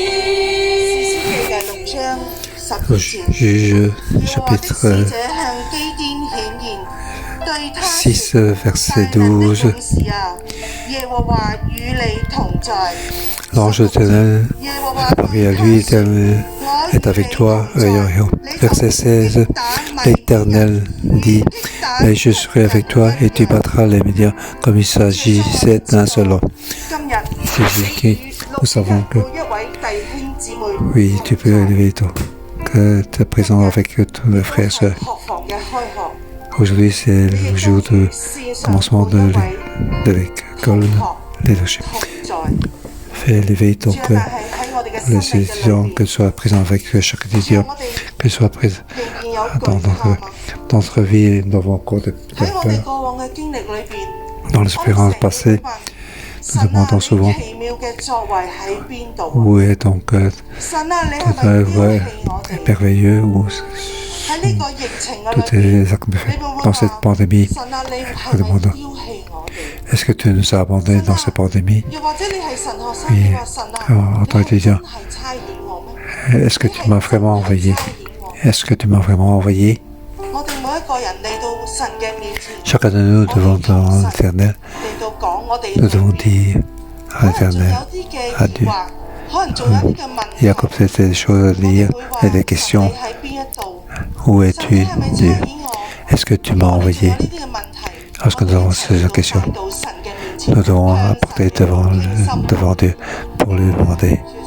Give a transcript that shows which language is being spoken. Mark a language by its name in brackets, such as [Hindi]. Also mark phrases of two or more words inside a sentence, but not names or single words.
[Cantonese] 嘅6章 [French] au [Cantonese] 10節， [French] Juge [Cantonese] 耶和華的 [French] chapitre [Cantonese] 使者向基甸顯現，對他說 [French] 6, verset [Cantonese] 大能的 [French] 12. [Cantonese] 勇士啊，耶和華與你同在。 [French] L'ange éternel [Cantonese] 耶和華 [French] apparut à lui, l'Éternel est avec toi, ayant. Verset 16, l'Éternel dit, mais je serai avec toi et tu battras les Médiens comme il s'agissait d'un seul homme. [Cantonese] 今日 [French] C'est Jésus-Christ. Nous savons que [Cantonese] 每一位弟兄姊妹， [French] oui, tu peux élever toi, que tu es présent avec tous les frères et sœurs. [Cantonese] 學房嘅開學， [French] Aujourd'hui, c'est le jour de commencement de l'école leadership. [Cantonese] 同在。 [French] Fais élever ton [Cantonese] 主啊， [French] cœur. [Cantonese] 但係喺我哋嘅 [French] Les [Cantonese] 生命嘅 [French] étudiants, [Cantonese] 裏邊， [French] que tu sois présent avec chaque étudiant, [Cantonese] 我哋 [French] que tu sois présent [Cantonese] 仍然有 [French] dans [Cantonese] 懼怕。 [French] notre vie, nous avons encore de [Cantonese] 喺我哋 [French] peur. [Cantonese] 過往嘅經歷裏邊， [French] Dans l'expérience passée, nous demandons souvent [Cantonese] 奇妙嘅作為喺邊度？ [French] où est ton cœur, [Cantonese] 神啊，你 [French] ton [Cantonese] 係咪 [French] œuvre [Cantonese] 丟 [French] est [Cantonese] 棄我哋？ [French] merveilleux, ou [Cantonese] 喺呢個疫情嘅 [French] tout [Cantonese] 裏邊， [French] est dans cette pandémie. [Cantonese] 神啊，你係咪丟棄我哋？ [French] Est-ce que tu nous as abandonnés dans cette pandémie? [Cantonese] 又或者你係神學生，你話神啊， [French] en tant qu'étudiant, [Cantonese] 你係差遣我咩？ [French] est-ce que tu m'as vraiment envoyé? [Cantonese] 你係差遣我 [French] Est-ce que tu m'as vraiment envoyé? [Cantonese] 我哋每一個人嚟到神嘅面前， [French] Chacun de nous devant l'Éternel, [Cantonese] 嚟到講我哋 [French] nous devons dire à l'Éternel, à Dieu. Il y a comme c'était des choses à dire et des questions. Où es-tu, Dieu? Est-ce que tu m'as envoyé? Lorsque nous avons ces questions, nous devons apporter devant Dieu pour lui demander.